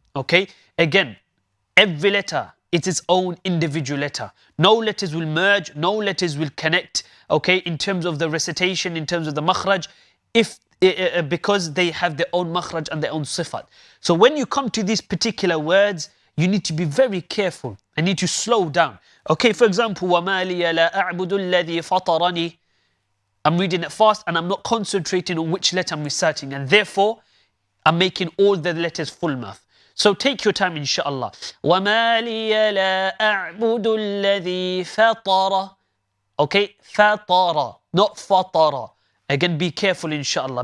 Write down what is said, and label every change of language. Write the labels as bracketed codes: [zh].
[en] Okay, again, every letter is its own individual letter. No letters will merge, no letters will connect, okay, in terms of the recitation, in terms of the makhraj, because they have their own makhraj and their own sifat. So when you come to these particular words, you need to be very careful and need to slow down. Okay, for example, [ar] وَمَا لِيَ لَا أَعْبُدُ الَّذِي فَطَرَنِي. [en] I'm reading it fast and I'm not concentrating on which letter I'm reciting, and therefore I'm making all the letters full mouth. So take your time, inshallah. [ar] وَمَا لِيَ لَا أَعْبُدُ الَّذِي فَطَرَ. [en] Okay, فَطَرَ, not فَطَرَ. Again, be careful, inshallah.